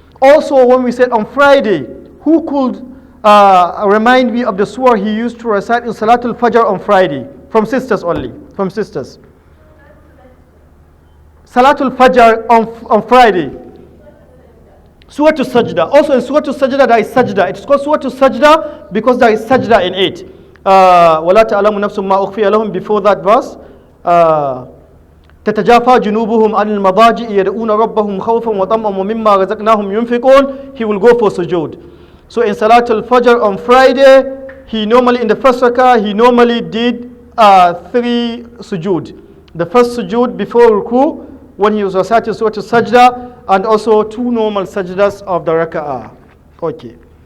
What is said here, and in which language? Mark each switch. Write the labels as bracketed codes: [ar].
[en] Also, when we said on Friday, who could remind me of the surah he used to recite in Salatul Fajr on Friday? From sisters only, from sisters. Salatul Fajr on Friday. Surah to Sajda. Also in Surah to Sajda there is Sajda. It's called Surah to Sajda because there is Sajda in it. [ar] وَلَا تَعْلَمُ نَفْسٌ مَا أُخْفِيَ لَهُمْ. [en] Before that verse, [ar] تَتَجَافَى جُنُوبُهُمْ عَنِ الْمَضَاجِعِ يَدْعُونَ رَبَّهُمْ خَوْفًا وَطَمْعًا وَمِمَّا رَزَقْنَاهُمْ يُنْفِقُونَ. [en] He will go for sujood. So in Salatul Fajr on Friday, he normally in the first rakah he normally did 3 sujood. The first sujood before ruku, when he was reciting Surah to Sajda, and also 2 normal sajdas of the raka'ah. Okay.